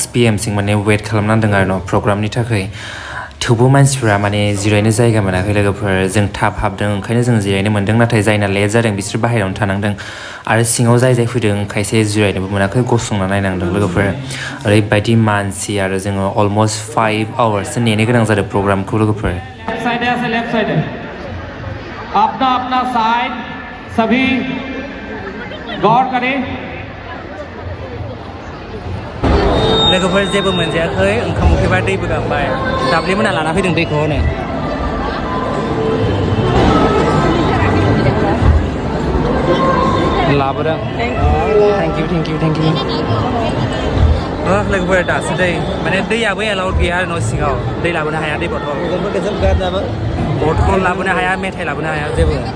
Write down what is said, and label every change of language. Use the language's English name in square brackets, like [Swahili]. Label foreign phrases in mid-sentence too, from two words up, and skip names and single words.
[Bodo] PM सिम माने वेट खालामनांदों आरो न' प्रग्रामनि थाखाय थेवबो मानसिफ्रा माने जिरायनो जायगा मोनाखै लोगोफोर जों थाब हाबदों ओंखायनो जों जिरायनो मोन्दों नाथाय जायना लेट जादों बिसोर बाहेरायावनो थानांदों आरो सिङाव जाय फैदों खायसे जिरायनोबो मोनाखै गसंना नायनांदों लोगोफोर ओरैबायदि मानसि आरो जोङो अलमस्ट 5 आवार्ससो नेनो गोनां जादों प्रग्रामखौ लोगोफोर [English] left side [Hindi] अपना साइड सभी गौर करें [Bodo] लोगोफोर जेबो मोनजायाखै ओंखाम उखैबा दैबो गांबाय दाब्लि मोना लाना फैदों दैखौ हनै लाबोदों [English] thank you [Bodo] लोगोफोर दासो दै माने दैयाबो एलाउड गैया आरो न' सिङाव दै लाबोनो हाया दै बथल लाबोनो हाया मेथाइ लाबोनो हाया जेबो